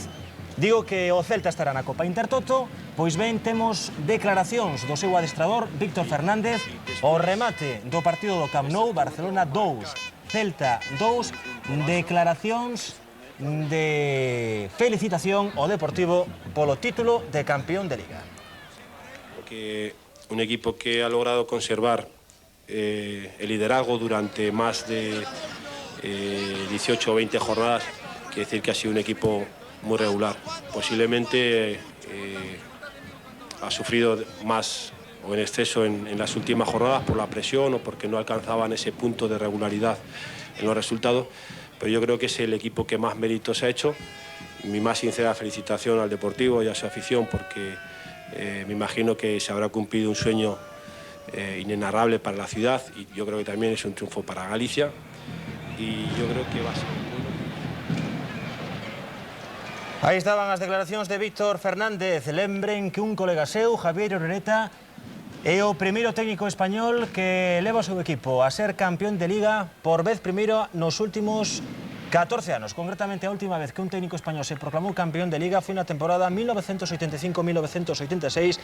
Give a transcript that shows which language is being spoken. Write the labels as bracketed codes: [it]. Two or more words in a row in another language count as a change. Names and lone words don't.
[gl] Digo que o Celta estará na Copa Intertoto, pois ben, temos declaracións do seu adestrador, Víctor Fernández, o remate do partido do Camp Nou, Barcelona 2, Celta 2, declaracións de felicitación ao Deportivo polo título de campeón de Liga. [es] Porque un equipo que ha logrado conservar el liderazgo durante más de 18 o 20 jornadas, quiere decir que ha sido un equipo muy regular. Posiblemente ha sufrido más o en exceso en las últimas jornadas por la presión o porque no alcanzaban ese punto de regularidad en los resultados. Pero yo creo que es el equipo que más méritos ha hecho. Mi más sincera felicitación al Deportivo y a su afición, porque me imagino que se habrá cumplido un sueño inenarrable para la ciudad, y yo creo que también es un triunfo para Galicia, y yo creo que va a ser [gl] Aí estaban as declaracións de Víctor Fernández. Lembren que un colega seu, Javier Irureta, é o primeiro técnico español que leva o seu equipo a ser campeón de Liga por vez primeiro nos últimos 14 anos. Concretamente, a última vez que un técnico español se proclamou campeón de Liga foi na temporada 1985-1986.